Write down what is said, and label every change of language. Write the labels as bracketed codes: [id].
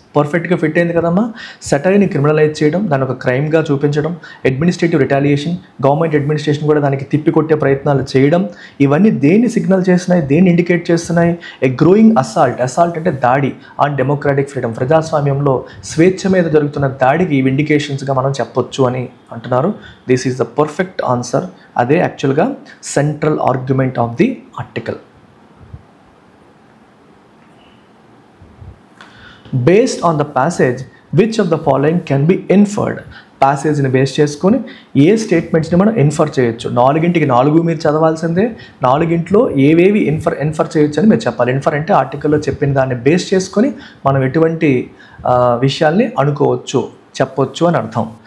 [te] పర్ఫెక్ట్గా ఫిట్ అయింది కదమ్మా. సెటైర్ని క్రిమినలైజ్ చేయడం, దాని ఒక క్రైమ్గా చూపించడం, అడ్మినిస్ట్రేటివ్ రిటాలియేషన్, గవర్నమెంట్ అడ్మినిస్ట్రేషన్ కూడా దానికి తిప్పికొట్టే ప్రయత్నాలు చేయడం, ఇవన్నీ దేన్ని సిగ్నల్ చేస్తున్నాయి, దేన్ని ఇండికేట్ చేస్తున్నాయి? [en] A growing assault. [te] అసాల్ట్ అంటే దాడి [en] on democratic freedom, [te] ప్రజాస్వామ్యంలో స్వేచ్ఛ మీద జరుగుతున్న దాడికి ఇవి ఇండికేషన్స్గా మనం చెప్పొచ్చు అని అంటున్నారు. [en] This is the perfect answer. అదే యాక్చువల్గా central argument of the article. Based on the passage, which of the following can be inferred? [te] ప్యాసేజ్ని base చేసుకొని ఏ స్టేట్మెంట్స్ని మనం ఇన్ఫర్ చేయొచ్చు? 4కి 4 మీరు చదవాల్సిందే. 4 ఏవేవి ఇన్ఫర్ చేయొచ్చు అని మీరు చెప్పాలి. ఇన్ఫర్ అంటే ఆర్టికల్లో చెప్పిన దాన్ని బేస్ చేసుకొని మనం ఎటువంటి విషయాల్ని అనుకోవచ్చు, చెప్పొచ్చు అని అర్థం.